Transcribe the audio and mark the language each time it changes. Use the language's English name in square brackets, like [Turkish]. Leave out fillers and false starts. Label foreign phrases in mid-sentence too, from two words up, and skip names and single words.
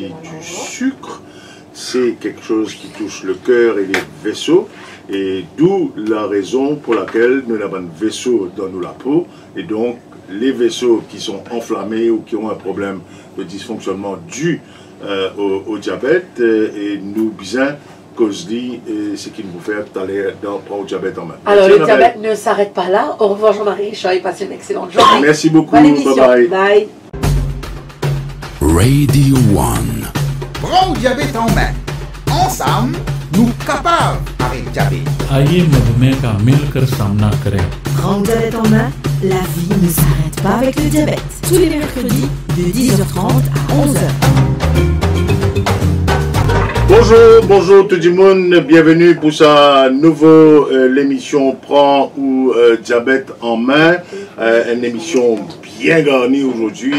[French] du sucre, c'est quelque chose qui touche le cœur et les vaisseaux, et d'où la raison pour laquelle nous avons un vaisseau dans la peau, et donc les vaisseaux qui sont enflammés ou qui ont un problème de dysfonctionnement dû au diabète, et nous bien cause-dit ce qu'il nous fait aller prendre le diabète en main. Alors le diabète ne s'arrête pas là. Au revoir Jean-Marie Richard, et passez une excellente journée. Merci beaucoup, bye bye. Bye. Radio 1. Prends le diabète en main. Ensemble, nous capables avec diabète. [Hindi] आइए मधुमेह का मिलकर सामना करें। [French] Prends le diabète en main, la vie ne s'arrête pas avec le diabète. Tous les mercredis de 10h30 à 11h. Bonjour tout le monde, bienvenue pour sa nouvelle l'émission Prends ou diabète en main, une émission bien garnie aujourd'hui.